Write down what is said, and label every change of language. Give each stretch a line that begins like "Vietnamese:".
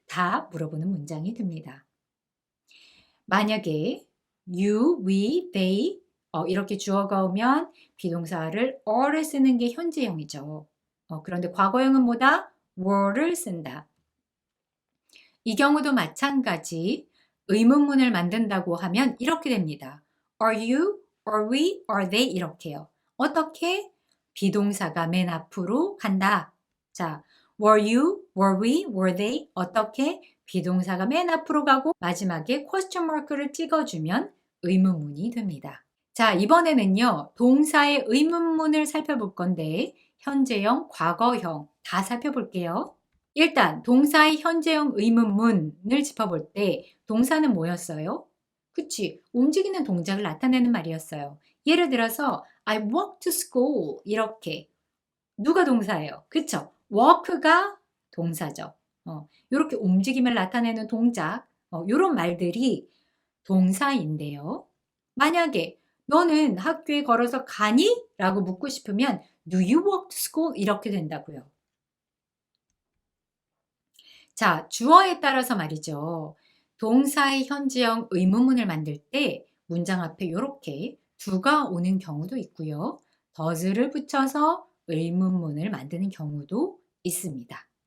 Korean: 다 물어보는 문장이 됩니다. 만약에 you, we, they 이렇게 주어가 오면 비동사를 are를 쓰는 게 현재형이죠. 그런데 과거형은 뭐다? were를 쓴다. 이 경우도 마찬가지 의문문을 만든다고 하면 이렇게 됩니다.
English: Are you, are we, are they 이렇게요.
Korean: 어떻게? 비동사가 맨 앞으로 간다.
English: 자, were you, were we, were they 어떻게?
Korean: 비동사가 맨 앞으로 가고 마지막에 question mark를 찍어주면 의문문이 됩니다. 자, 이번에는요. 동사의 의문문을 살펴볼 건데 현재형, 과거형 다 살펴볼게요. 일단 동사의 현재형 의문문을 짚어볼 때 동사는 뭐였어요? 그치, 움직이는 동작을 나타내는 말이었어요. 예를 들어서 I walk to school 이렇게 누가 동사예요? 그쵸? walk가 동사죠. 이렇게 움직임을 나타내는 동작 이런 말들이 동사인데요. 만약에 너는 학교에 걸어서 가니?
English: 라고 묻고 싶으면 Do you walk to school?
Korean: 이렇게 된다고요. 자, 주어에 따라서 말이죠. 동사의 현재형 의문문을 만들 때 문장 앞에 이렇게 do가 오는 경우도 있고요. does를 붙여서 의문문을 만드는 경우도 있습니다.